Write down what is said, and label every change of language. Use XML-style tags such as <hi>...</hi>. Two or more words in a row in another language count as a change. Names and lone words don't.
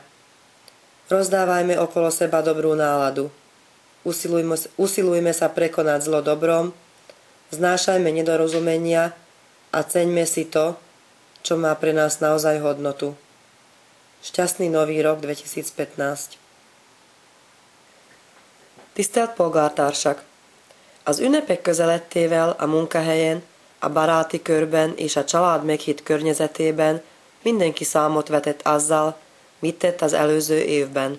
<sk>Rozdávajme okolo seba dobrú náladu. Usilujme sa prekonať zlo dobrom, znášajme nedorozumenia a ceňme si to, čo má pre nás naozaj hodnotu. Šťastný nový rok 2015.</sk> <hu>Tisztelt polgártársak! Az ünnepek közelettével a munkahelyen, a baráti körben és a család meghitt környezetében mindenki számot vetett azzal, mit tett az előző évben.</hu>